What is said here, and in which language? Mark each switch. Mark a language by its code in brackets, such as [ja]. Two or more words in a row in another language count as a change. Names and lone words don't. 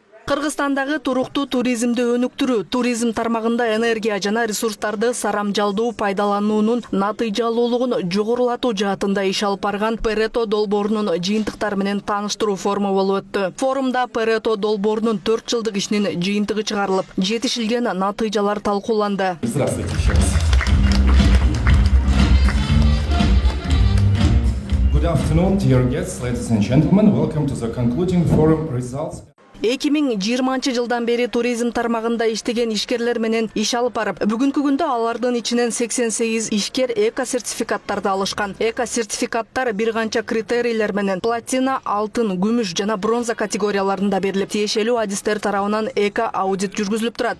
[ky] Кыргызстандагы туруктуу туризмди өнүктүрүү, туризм тармагында энергия жана ресурстарды сарамжалдуу пайдалануунун натыйжалуулугун жогорулатуу жаатында иш алып барган Парето долбоорунун жыйынтыктары менен тааныштыруу форуму болуп өттү. Форумда Парето долбоорунун 4 жылдык ишинин жыйынтыгы чыгарылып, жетишилген натыйжалар талкууланды. [ru] Здравствуйте еще раз. [en] Good afternoon, dear guests, ladies and gentlemen. Welcome to the concluding forum results. [ky] 2020 жылдан бери туризм тармагында иштеген ишкерлер менен иш алып барып, бүгүнкү күндө алардын ичинен 88 ишкер эко-сертификаттарды алышкан. Эко-сертификаттар бир канча критерийлер менен платина, алтын, күмүш жана бронза категорияларында берилип, тиешелүү адистер тарабынан эко-аудит жүргүзүлүп турат.